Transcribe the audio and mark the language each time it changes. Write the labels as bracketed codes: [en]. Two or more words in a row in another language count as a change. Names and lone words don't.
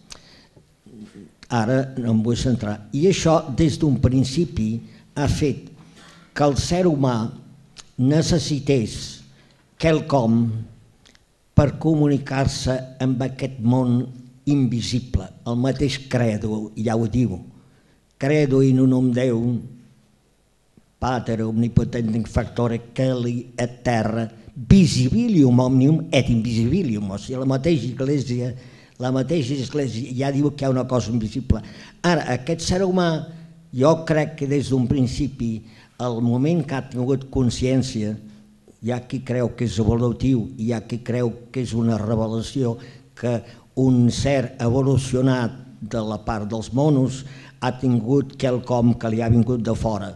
[ca] Ara no em vull centrar. I això, des d'un principi, ha fet que el ser humà necessités quelcom per comunicar-se amb aquest món invisible. El mateix credo ja ho diu. [la] Credo in unum Deum, Pater omnipotentem factore celi et terra, visibilium omnium et invisibilium. [ca] O sigui, la mateixa església ja diu que hi ha una cosa invisible. Ara, aquest ser humà, jo crec que des d'un principi, el moment que ha tingut consciència, hi ha qui creu que és evolutiu i hi ha qui creu que és una revelació, que un ser evolucionat de la part dels monos ha tingut quelcom que li ha vingut de fora.